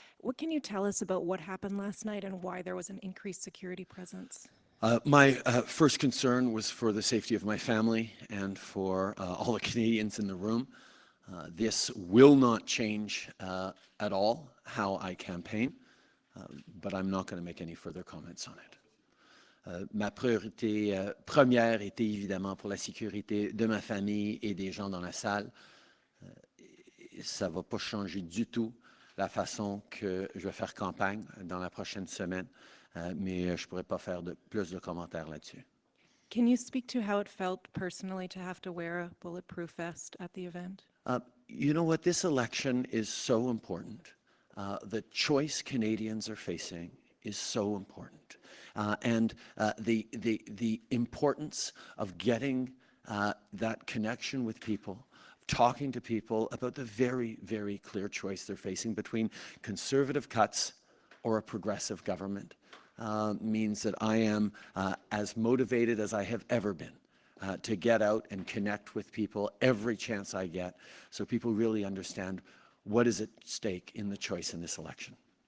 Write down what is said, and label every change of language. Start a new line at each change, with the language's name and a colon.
English: What can you tell us about what happened last night and why there was an increased security presence? My first concern was for the safety of my family and for all the Canadians in the room. This will not change at all how I campaign, but I'm not going to make any further comments on it.
French: Ma priorité première était évidemment pour la sécurité de ma famille et des gens dans la salle. Ça ne va pas changer du tout la façon que je vais faire campagne dans la prochaine semaine, mais je ne pourrais pas faire plus de commentaires là-dessus.
English: Can you speak to how it felt personally to have to wear a bulletproof vest at the event? You know what? This election is so important. The choice Canadians are facing is so important. And the importance of getting that connection with people, talking to people about the very, very clear choice they're facing between conservative cuts or a progressive government means that I am as motivated as I have ever been to get out and connect with people every chance I get so people really understand what is at stake in the choice in this election.